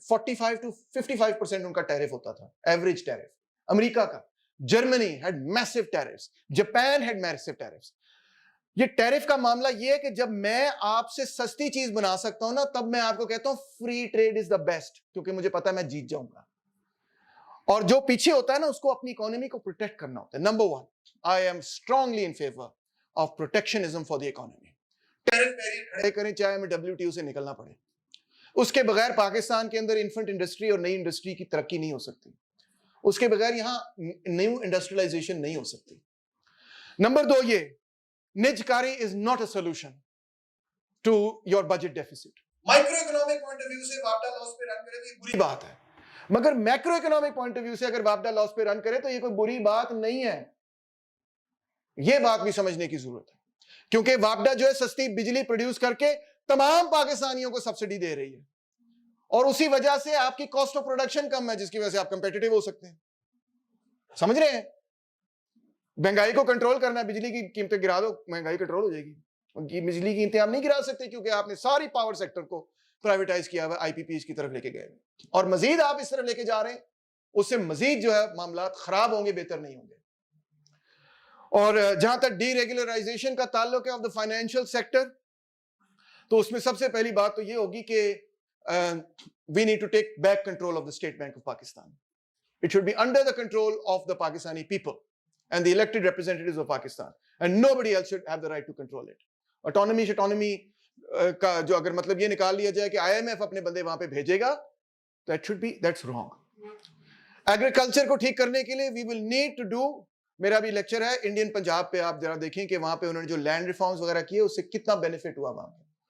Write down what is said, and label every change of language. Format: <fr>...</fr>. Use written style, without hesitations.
<ur>45 to 55% ان کا tariff ہوتا تھا, ایوریج ٹیرف امریکہ کا.</ur> <en>Germany had massive tariffs. Japan had massive tariffs.</en> <ur>یہ ٹیرف کا معاملہ یہ ہے کہ جب میں آپ سے سستی چیز بنا سکتا ہوں نا, تب میں آپ کو کہتا ہوں</ur> <en>free trade is the best,</en> <ur>کیونکہ مجھے پتا ہے میں جیت جاؤں گا. اور جو پیچھے ہوتا ہے نا, اس کو اپنی اکانومی کو پروٹیکٹ کرنا ہوتا ہے. Number 1,</ur> <en>I am strongly in favour of protectionism for the economy.</en> <ur>Tariff barrier کھڑے کریں, چاہے ہمیں WTO سے نکلنا پڑے. اس کے بغیر پاکستان کے اندر انفنٹ انڈسٹری اور نئی انڈسٹری کی ترقی نہیں ہو سکتی. اس کے بغیر یہاں نیو انڈسٹریلائزیشن نہیں ہو سکتی. نمبر 2, یہ نجکاری</ur> <en>is not a solution to your budget deficit.</en> <ur>Micro economic point of view سے وابڈا لاس پہ رن کرے تو یہ بری بات ہے, مگر macro economic point of view سے اگر وابڈا لاس پہ رن کرے تو یہ کوئی بری بات نہیں ہے. یہ بات بھی سمجھنے کی ضرورت ہے, کیونکہ وابڈا جو ہے سستی بجلی پروڈیوس کر کے تمام پاکستانیوں کو سبسڈی دے رہی ہے, اور اسی وجہ سے آپ کی کاسٹ آف پروڈکشن کم ہے, جس کی وجہ سے آپ کمپیٹیٹو ہو سکتے ہیں. سمجھ رہے ہیں؟ مہنگائی کو کنٹرول کرنا ہے, بجلی کی قیمتیں گرا دو, مہنگائی کنٹرول ہو جائے گی. بجلی کی قیمتیں آپ نہیں گرا سکتے کیونکہ آپ نے ساری پاور سیکٹر کو پرائیویٹائز کیا ہوا, آئی پی پیز کی طرف لے کے گئے, اور مزید آپ اس طرف لے کے جا رہے ہیں, اس سے مزید جو ہے معاملات خراب ہوں گے, بہتر نہیں ہوں گے. اور جہاں تک ڈی ریگولرائزیشن کا تعلق ہے</ur> <en>of the financial sector,</en> <ur>تو اس میں سب سے پہلی بات تو یہ ہوگی کہ</ur> <en>We need to take back control of the State Bank of Pakistan. It should be under the control of the Pakistani people and the elected representatives of Pakistan, and nobody else should have the right to control it.</en> <ur>Autonomy کا جو اگر مطلب یہ نکال لیا جائے کہ IMF اپنے بندے وہاں پہ بھیجے گا,</ur> <en>that's wrong.</en> <ur>ایگریکلچر کو ٹھیک کرنے کے لیے</ur> <en>we will need to do,</en> <ur>میرا بھی لیکچر ہے انڈین پنجاب پہ, آپ ذرا دیکھیں کہ وہاں پہ انہوں نے جو لینڈ ریفارمز وغیرہ کیے اس سے کتنا بینیفٹ ہوا وہاں پہ.</ur>